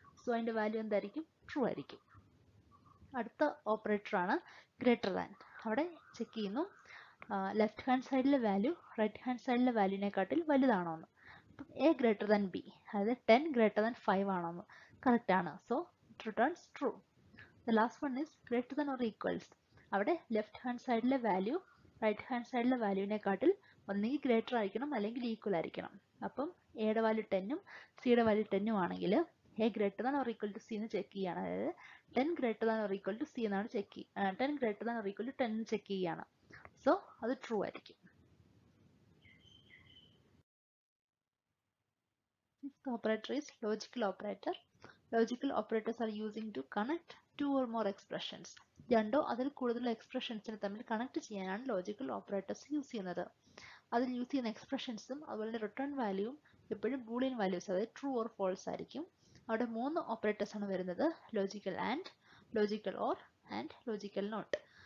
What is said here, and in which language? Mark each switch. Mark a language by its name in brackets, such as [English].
[Malayalam] So അതിൻ്റെ value എന്തായിരിക്കും? True ആയിരിക്കും. അടുത്ത ഓപ്പറേറ്റർ ആണ് ഗ്രേറ്റർ ദാൻ. അവിടെ ചെക്ക് ചെയ്യുന്നു ലെഫ്റ്റ് ഹാൻഡ് സൈഡിലെ വാല്യൂ റൈറ്റ് ഹാൻഡ് സൈഡിലെ വാല്യൂവിനെക്കാട്ടിൽ വലുതാണോ എന്ന്. അപ്പം എ ഗ്രേറ്റർ ദാൻ ബി, അതായത് 10 ഗ്രേറ്റർ ദാൻ 5 ആണോ എന്ന്. കറക്റ്റ് ആണ്. [English] So it returns true. The last one is greater than or equals. [Malayalam] അവിടെ ലെഫ്റ്റ് ഹാൻഡ് സൈഡിലെ വാല്യൂ റൈറ്റ് ഹാൻഡ് സൈഡിലെ വാല്യൂവിനെക്കാട്ടിൽ ഒന്നെങ്കിൽ ഗ്രേറ്റർ ആയിരിക്കണം അല്ലെങ്കിൽ ഈക്വൽ ആയിരിക്കണം. അപ്പം എയുടെ വാല്യൂ 10ഉം സിയുടെ വാല്യൂ 10ഉം ആണെങ്കിൽ A greater than or equal to C എന്ന് ചെക്ക് ചെയ്യുകയാണ്. അതായത് 10 greater than or equal to C എന്നാണ് check 10 greater than or equal to 10 check ചെയ്യുകയാണ്. സോ അത് ട്രൂ ആയിരിക്കും. [English] Fifth operator is logical operator. Logical operators are using to connect two or more expressions. [Malayalam] രണ്ടോ അതിൽ കൂടുതൽ എക്സ്പ്രഷൻസിനെ തമ്മിൽ കണക്ട് ചെയ്യാനാണ് logical operators use ചെയ്യുന്നത്. അതിൽ യൂസ് ചെയ്യുന്ന എക്സ്പ്രഷൻസും അതുപോലെ റിട്ടേൺ വാല്യൂവും എപ്പോഴും ബൂളിയൻ വാല്യൂസ്, അതായത് ട്രൂ ഓർ ഫോൾസ് ആയിരിക്കും. അവിടെ 3 ഓപ്പറേറ്റേഴ്സ് ആണ് വരുന്നത്: logical and, logical or and logical not.